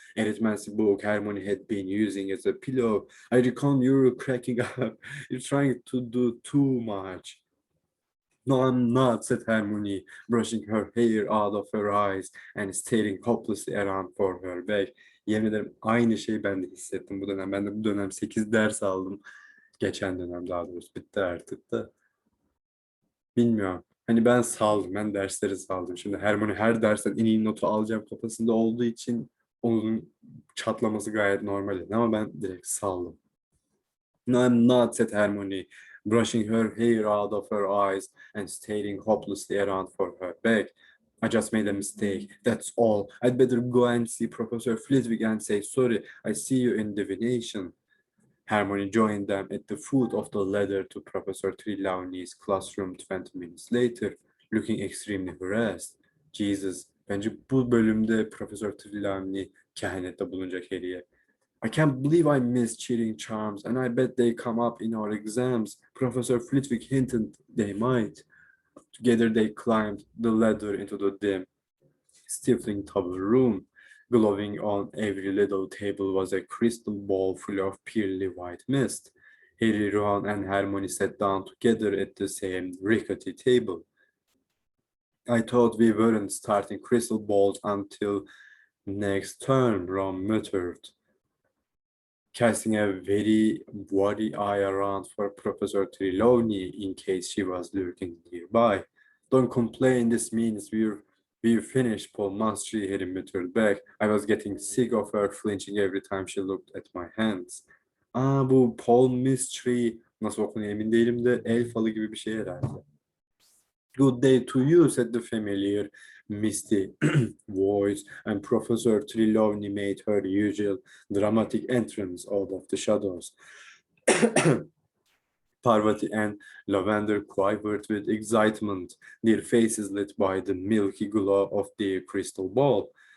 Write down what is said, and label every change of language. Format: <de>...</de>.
<en>Arithmetic book Hermione had been using as a pillow. I reckon you're cracking up. You're trying to do too much. No, I'm not, said Hermione, brushing her hair out of her eyes and staring hopelessly around for her bag.</en> <tr>Yemin ederim aynı şeyi ben de hissettim bu dönem. Ben de bu dönem 8 ders aldım. Geçen dönem daha doğrusu bitti artık da. Bilmiyorum. Hani ben saldım. Ben dersleri saldım. Şimdi Hermione her dersten en iyi notu alacağım kafasında olduğu için onun çatlaması gayet normal. Ama ben direkt saldım.</tr> <en>No, I'm not, said Hermione, brushing her hair out of her eyes and staring hopelessly around for her bag. I just made a mistake, that's all. I'd better go and see Professor Flitwick and say sorry. I see you in divination. Hermione joined them at the foot of the ladder to Professor Trelawney's classroom 20 minutes later, looking extremely harassed.</en> <tr>Jesus, bence bu bölümde Professor Trelawney kehanette bulunacak Harry'e.</tr> <en>I can't believe I missed cheating charms, and I bet they come up in our exams. Professor Flitwick hinted they might. Together they climbed the ladder into the dim, stifling tower room. Glowing on every little table was a crystal ball full of pearly white mist. Harry, Ron, and Hermione sat down together at the same rickety table. I thought we weren't starting crystal balls until next term, Ron muttered, casting a very wary eye around for Professor Trelawney in case she was lurking nearby. Don't complain, this means we're finished, Paul Mastery, Harry muttered back. I was getting sick of her flinching every time she looked at my hands.</en> <tr>Bu Paul Mystery, nasıl okunuyor emin değilim de el falı gibi bir şey herhalde.</tr> <en>Good day to you, said the familiar, misty voice, and Professor Trelawney made her usual dramatic entrance out of the shadows. Parvati and Lavender quivered with excitement, their faces lit by the milky glow of their crystal ball.</en>